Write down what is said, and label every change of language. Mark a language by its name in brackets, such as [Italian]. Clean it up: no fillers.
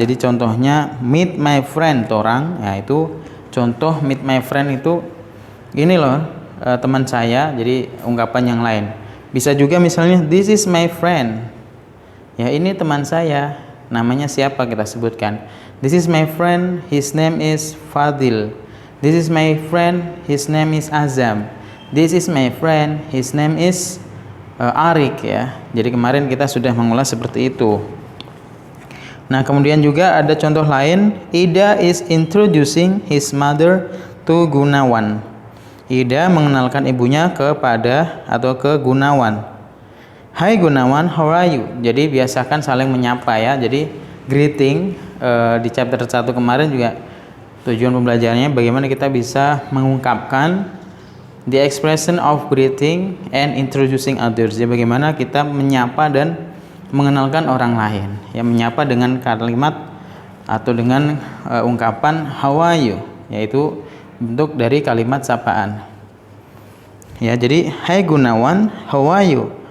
[Indonesian] Jadi contohnya [English] meet my friend [Indonesian] Torang. Ya, itu contoh meet my friend itu ini loh, teman saya. Jadi ungkapan yang lain. Bisa juga misalnya [English] this is my friend. [Indonesian] Ya, ini teman saya. Namanya siapa kita sebutkan. [English] This is my friend, his name is Fadil. This is my friend, his name is Azam. This is my friend, his name is Arik ya. [Indonesian] Jadi kemarin kita sudah mengulas seperti itu. Nah, kemudian juga ada contoh lain, Ida [English] is introducing his mother to [Indonesian] Gunawan. Ida mengenalkan ibunya kepada atau ke Gunawan. Hai Gunawan, [English] how are you? [Indonesian] Jadi biasakan saling menyapa ya. Jadi greeting di chapter 1 kemarin juga tujuan pembelajarannya bagaimana kita bisa mengungkapkan [English] the expression of greeting and introducing others. [Indonesian] Jadi bagaimana kita menyapa dan mengenalkan orang lain. Ya, menyapa dengan kalimat atau dengan ungkapan [English] how are you, [Indonesian] yaitu bentuk dari kalimat sapaan. Ya, jadi hai Gunawan, [English] how are you?